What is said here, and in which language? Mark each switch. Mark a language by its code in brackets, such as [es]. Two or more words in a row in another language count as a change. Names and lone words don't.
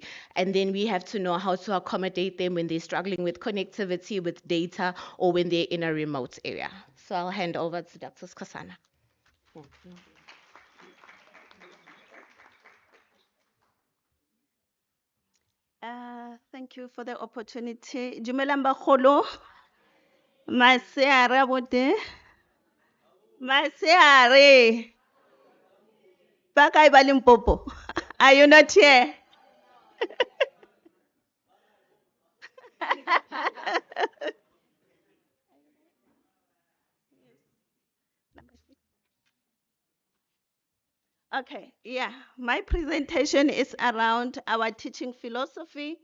[en] And then we have to know how to accommodate them when they're struggling with connectivity, with data, or when they're in a remote area. So I'll hand over to Dr. Skosana. Thank you for the opportunity. [st] Dumelang bagolo. Maseare a bote. Maseare. Ba kae ba Limpopo? [en] Are you not here? Okay, yeah. My presentation is around our teaching philosophy.